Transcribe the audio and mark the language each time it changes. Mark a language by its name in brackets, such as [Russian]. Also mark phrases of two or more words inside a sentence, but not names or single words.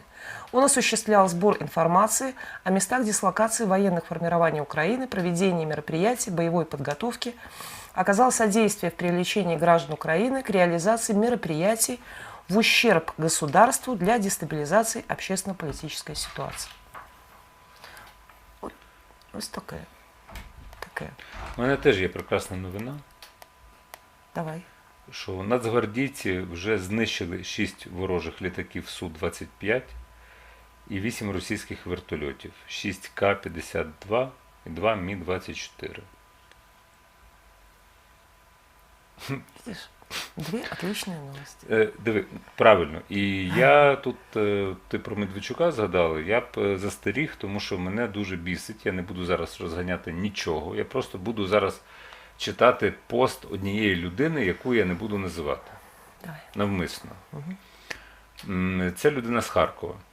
[Russian] Он осуществлял сбор информации о местах дислокации военных формирований Украины, проведении мероприятий, боевой подготовки, оказал содействие в привлечении граждан Украины к реализации мероприятий в ущерб государству для дестабилизации общественно-политической ситуации. [Ukrainian] Ось таке. У мене теж є прекрасна новина. Давай. Що нацгвардійці вже знищили 6 ворожих літаків Су-25 і 8 російських вертольотів, 6 К-52 і 2 Мі-24. [Russian] Видишь, две отличные новости. [Ukrainian] Диви, правильно. І я тут, ти про Медведчука згадали, я б застеріг, тому що мене дуже бісить. Я не буду зараз розганяти нічого. Я просто буду зараз читати пост однієї людини, яку я не буду називати. Давай. Навмисно. Це людина з Харкова.